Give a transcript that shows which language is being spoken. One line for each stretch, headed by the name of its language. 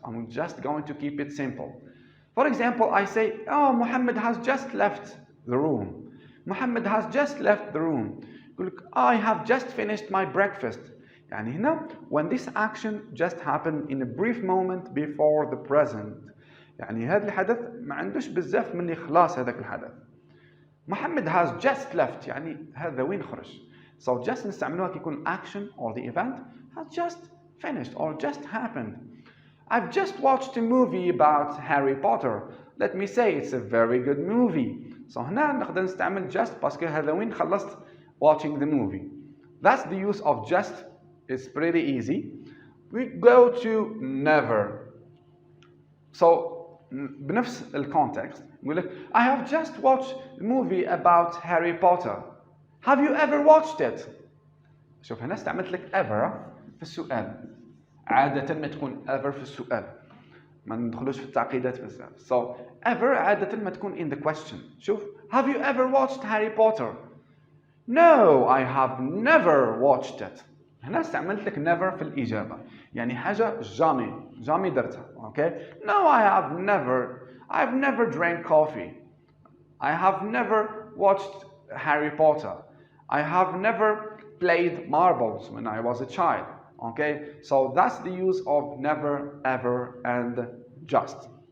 English: I'm just going to keep it simple. For example, I say, oh, Muhammad has just left the room. Muhammad has just left the room. I have just finished my breakfast.
Arabic: يعني هنا
English: when this action just happened in a brief moment before the present.
Arabic: يعني هذا الحدث ما عندوش بزاف من اللي خلاص هذاك الحدث.
English: Muhammad has just left
Arabic: يعني هذا وين خرج.
English: So just
Arabic: نستعملوها كي يكون
English: action or the event has just finished or just happened. I've just watched a movie about Harry Potter. Let me say it's a very good movie.
Arabic: So هنا نقدر نستعمل just باسكو هذا وين خلصت
English: watching the movie. That's the use of just. It's pretty easy. We go to never. So
Arabic: بنفس الكونتكست نقول لك
English: I have just watched a movie about Harry Potter. Have you ever watched it?
Arabic: شوف هنا استعملت لك ever في السؤال. عادة ما تكون ever في السؤال. ما ندخلوش في التعقيدات بزاف.
English: So ever
Arabic: عادة ما تكون
English: in the question. شوف Have you ever watched Harry Potter? No, I have never watched it.
Arabic: هنا استعملت لك never في الإجابة. يعني حاجة jamais درتها.
English: Okay? No, I've never drank coffee. I have never watched Harry Potter. I have never played marbles when I was a child. Okay, so that's the use of never, ever, and just.